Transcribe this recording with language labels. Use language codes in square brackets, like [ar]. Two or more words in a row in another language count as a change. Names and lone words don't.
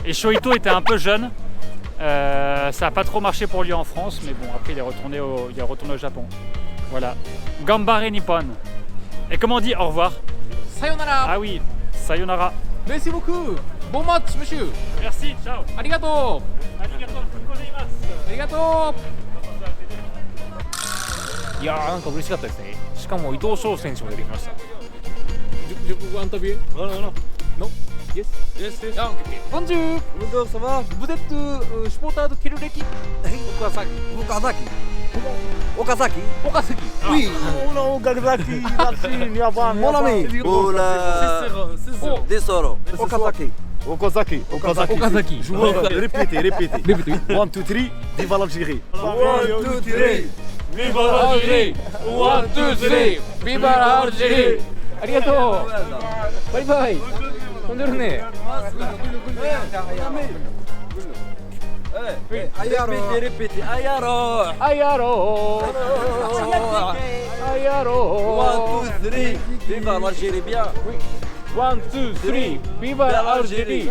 [fr] Et Shoito était un peu jeune. Ça n'a pas trop marché pour lui en France, mais bon, après il est retourné au Japon. Voilà. [ja] 頑張れニッポン. [fr] Et comment on dit au revoir? Sayonara. Ah oui, sayonara. Merci beaucoup. Bon match, monsieur. Merci, ciao. Arigato. [ja] Arigato gozaimasu. [fr] Arigato. [ja] いやーなんか嬉しかったですね。しかも伊藤翔選手も出てきました。 [fr] Je peux vous interviewer? Non. Yes. Ah, ok. Bonjour. Bonjour, ça va? Vous êtes supporter de quelle équipe? Okazaki. Okazaki. Oui. Oh non, Okazaki. Merci, viens voir. Mon ami. Oh là. Desoro. Okazaki. Okazaki. Répétez. 1, 2, 3, viva l'Algérie. 1, 2, 3. Viva l'Algérie. 1, 2, 3. Viva l'Algérie. [ja] ありがとう。バイバイ。飛んでるね。 [fr] Répétez. Ayaro. 1, 2, 3. Viva l'Algérie, bien. 1, 2, 3. Viva l'Algérie.